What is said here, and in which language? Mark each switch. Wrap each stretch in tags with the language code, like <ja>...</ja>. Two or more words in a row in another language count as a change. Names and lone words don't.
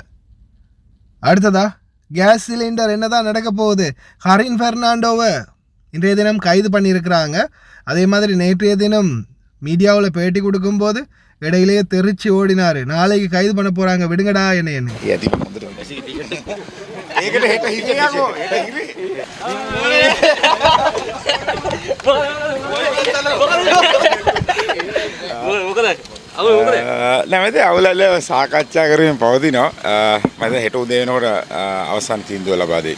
<ta>அடுத்ததா கேஸ் சிலிண்டர் என்னதான் நடக்க போகுது. ஹரின் பெர்னாண்டோவை இன்றைய தினம் கைது பண்ணியிருக்கிறாங்க. அதே மாதிரி நேற்றைய தினம் மீடியாவில் பேட்டி கொடுக்கும்போது இடையிலேயே தெரிச்சு ஓடினார். நாளைக்கு கைது பண்ண போகிறாங்க, விடுங்கடா என்ன.</ta> <si>නැමති අවුලල්ල සාකච්ඡා කරමින් පවතිනවා. මම හෙට උදේ වෙනකොට අවසන් තීන්දුව ලබා දෙයි.</si>